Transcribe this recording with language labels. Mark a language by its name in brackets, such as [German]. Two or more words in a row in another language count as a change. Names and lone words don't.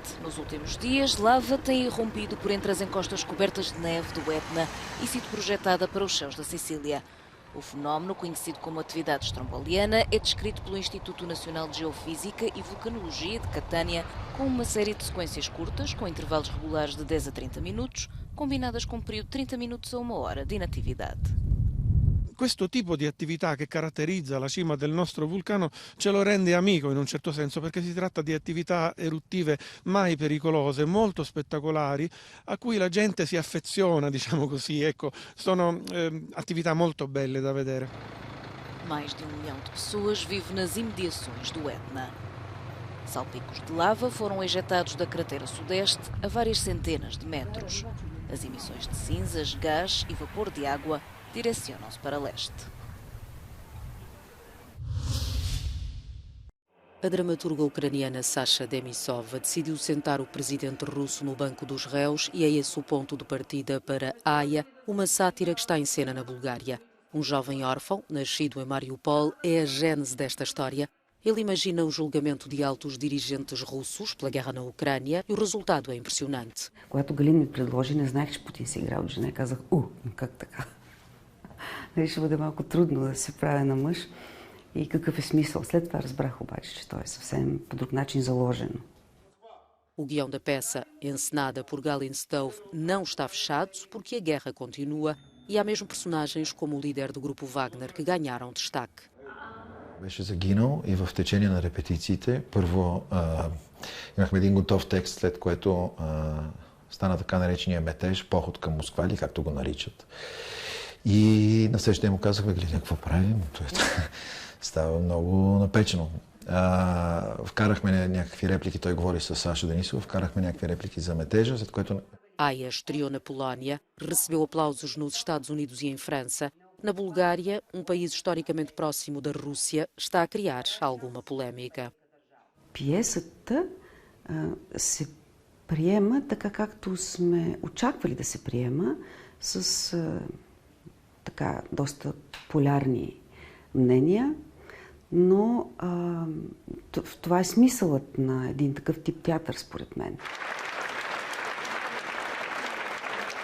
[Portuguese] Nos últimos dias, lava tem irrompido por entre as encostas cobertas de neve do Etna e sido projetada para os céus da Sicília. O fenómeno, conhecido como atividade stromboliana, é descrito pelo Instituto Nacional de Geofísica e Vulcanologia de Catânia com uma série de sequências curtas, com intervalos regulares de 10 a 30 minutos, combinadas com um período de 30 minutos a 1 hora de inatividade. [Italian] Questo tipo di attività che caratterizza la cima del nostro vulcano ce lo rende amico in un certo senso, perché si tratta di attività eruttive mai pericolose, molto spettacolari, a cui la gente si affeziona, diciamo così. Ecco, sono attività molto belle da vedere. [Portuguese] Mais de 1 milhão de pessoas vive nas imediações do Etna. Salpicos de lava foram ejetados da cratera sudeste a várias centenas de metros. As emissões de cinzas, gás e vapor de água direcionam-se para leste. A dramaturga ucraniana Sasha Denisova decidiu sentar o presidente russo no banco dos réus e é esse o ponto de partida para Aya, uma sátira que está em cena na Bulgária. Um jovem órfão, nascido em Mariupol, é a gênese desta história. Ele imagina o julgamento de altos dirigentes russos pela guerra na Ucrânia e o resultado é impressionante. [Bulgarian] Когато Галин ми предложи, не знаех, че Путин се играл от жена, казах, как така? Ще бъде малко трудно да се правя на мъж и какъв е смисъл. След това разбрах обаче, че той е съвсем по друг начин заложено. [Portuguese] O guião da peça, encenada por Galin Stove, não está fechado porque a guerra continua e há mesmo personagens como o líder do grupo Wagner que ganharam destaque. [Bulgarian] Беше загинал и в течение на репетициите първо имахме един готов текст, след което стана така наречения метеж, поход към Москва, или както го наричат. И на следващия му казахме, гледай, какво правим? Става много напечено. Вкарахме някакви реплики, той говори с Саша Денисова, вкарахме някакви реплики за метежа, след което... [Portuguese] Aya estreou na Polónia, recebeu aplausos nos Estados Unidos e em França. Na Bulgária, um país historicamente próximo da Rússia, está a criar alguma polémica. [Bulgarian] Пиесата се приема така, както сме очаквали да се приема, с така доста полярни мнения, но това е смисълът на един такъв тип театър, според мен.